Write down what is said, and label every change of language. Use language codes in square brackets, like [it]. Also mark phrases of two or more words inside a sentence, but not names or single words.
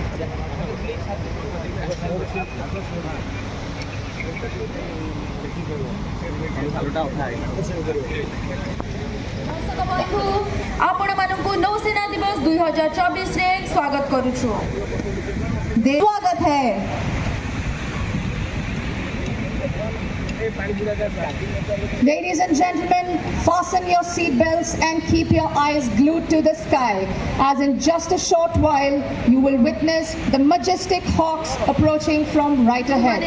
[or] ଆପଣ ମାନଙ୍କୁ ନୌସେନା ଦିବସ 2024 ରେ ସ୍ୱାଗତ କରୁଛୁ। [hi] स्वागत है। [en] Ladies and gentlemen, fasten your seat belts and keep your eyes glued to the sky, as in just a short while you will witness the majestic hawks approaching from right ahead.